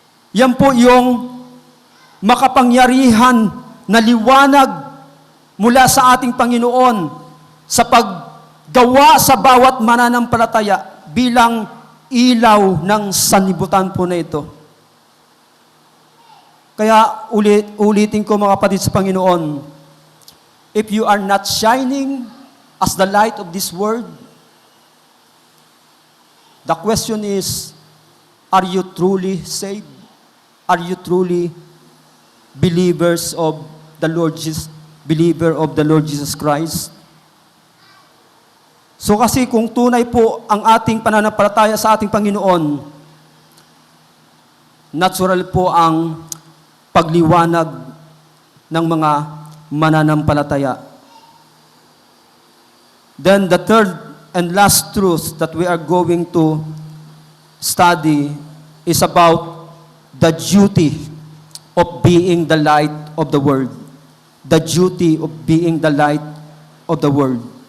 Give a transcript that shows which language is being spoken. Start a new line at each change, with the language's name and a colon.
Filipino: Yan po yung makapangyarihan na liwanag mula sa ating Panginoon sa paggawa sa bawat mananampalataya bilang ilaw ng sanlibutan po na ito. Kaya ulitin ko mga kapatid sa Panginoon,
English: if you are not shining as the light of this world, the question is, are you truly saved? Are you truly believers of the Lord Jesus, believer of the Lord Jesus Christ?
Filipino: So kasi kung tunay po ang ating pananampalataya sa ating Panginoon, natural po ang pagliwanag ng mga mananampalataya.
English: Then the third and last truth that we are going to study is about the duty of being the light of the world. The duty of being the light of the world.